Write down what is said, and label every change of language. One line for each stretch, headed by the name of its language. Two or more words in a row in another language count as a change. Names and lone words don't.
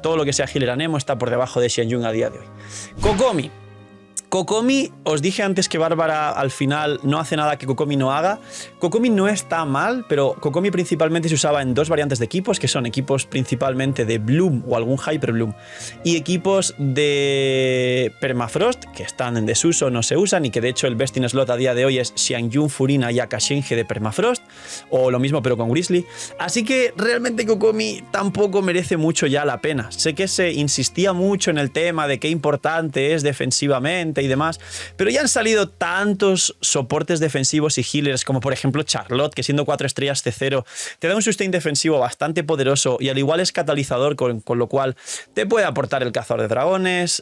Spanish: Todo lo que sea Healer Anemo está por debajo de Xianyun a día de hoy. Kokomi, os dije antes que Bárbara al final no hace nada que Kokomi no haga. Kokomi no está mal, pero Kokomi principalmente se usaba en dos variantes de equipos, que son equipos principalmente de Bloom o algún Hyper Bloom, y equipos de Permafrost, que están en desuso, no se usan, y que de hecho el
English: best in slot
Spanish: a día de hoy es Xianyun, Furina y Akashinge de Permafrost, o lo mismo pero con Grizzly. Así que realmente Kokomi tampoco merece mucho ya la pena. Sé que se insistía mucho en el tema de qué importante es defensivamente y demás, pero ya han salido tantos soportes defensivos y healers como por ejemplo Charlotte, que siendo 4 estrellas C0 te da un sustain defensivo bastante poderoso y al igual es catalizador, con lo cual te puede aportar el cazador de dragones.